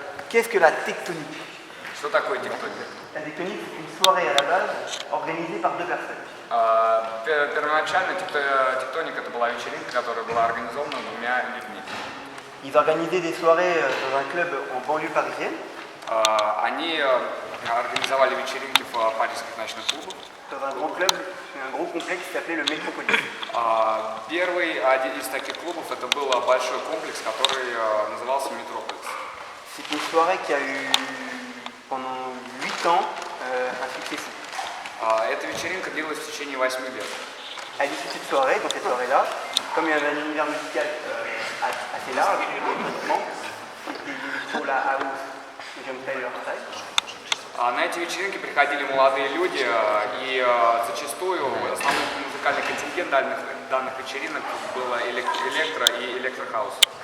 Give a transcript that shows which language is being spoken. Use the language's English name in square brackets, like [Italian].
[French] Qu'est-ce que la tectonique? [Russian] Что такое тектоник? [French] La tectonique, c'est une soirée à la base organisée par deux personnes. [Russian] Первоначально тектоник это была вечеринка, которая была организована двумя людьми. [French] Ils organisaient des soirées dans un club en banlieue parisienne. [Russian] Они организовали вечеринки в парижских ночных клубах. [French] Dans un grand club, un gros complexe qui s'appelait le Métropolis. [Russian] Один из таких клубов это был большой комплекс, который назывался Метрополис. [French] C'est une soirée qui a eu pendant 8 ans un succès fou. [Russian] Эта вечеринка длилась в течение 8 лет. [French] À l'issue de cette soirée, dans cette soirée-là, comme il y avait un univers musical assez large, pratiquement, c'était pour la house, John Taylor Style. [Russian] На эти вечеринки приходили молодые люди, и зачастую основной музыкальный контингент данных вечеринок было электро и электрохаус.